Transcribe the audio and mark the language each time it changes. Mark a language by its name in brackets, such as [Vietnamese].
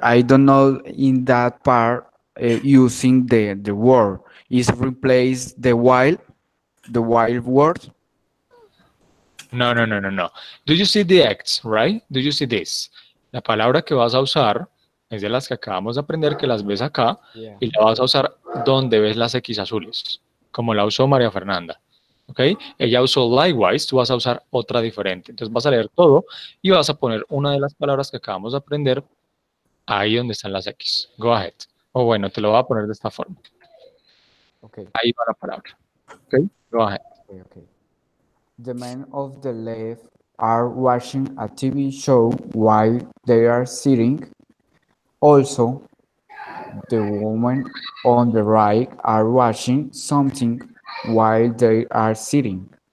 [English] I don't know in that part using the word is replace the wild word. No, no, no, no, no. Do you see the X, right? Do you see this? [Spanish] La palabra que vas a usar es de las que acabamos de aprender, que las ves acá, [English] Yeah. [Spanish] y la vas a usar donde ves las X azules, como la usó María Fernanda. ¿Ok? Ella usó likewise, tú vas a usar otra diferente. Entonces vas a leer todo y vas a poner una de las palabras que acabamos de aprender ahí donde están las X. [English] Go ahead. [Spanish] O bueno, te lo voy a poner de esta forma. [English] Okay. [Spanish] Ahí va la palabra. ¿Ok? [English] Go ahead. Okay. The men of the left are watching a TV show while they are sitting. Also, the women on the right are watching something while they are sitting.